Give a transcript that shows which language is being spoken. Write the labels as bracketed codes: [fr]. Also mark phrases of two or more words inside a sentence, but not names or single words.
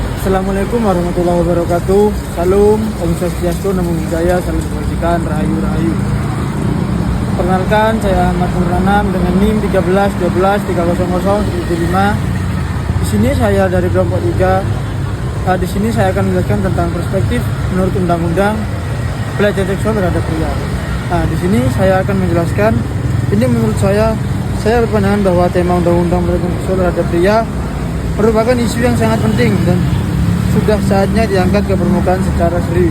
[ar] السلام عليكم ورحمة الله وبركاته. [id] Salam, Om Swastiastu, Namo Buddhaya, Salam Kebajikan, Rahayu Rahayu. Perkenalkan, saya Ahmad Nurranam dengan NIM 131230075. Di sini saya dari kelompok 3. Di sini saya akan menjelaskan tentang perspektif menurut Undang-Undang Pelecehan Seksual terhadap pria. Di sini saya akan menjelaskan. Ini menurut saya berpandangan bahwa tema Undang-Undang Pelecehan Seksual terhadap pria merupakan isu yang sangat penting dan sudah saatnya diangkat ke permukaan secara serius.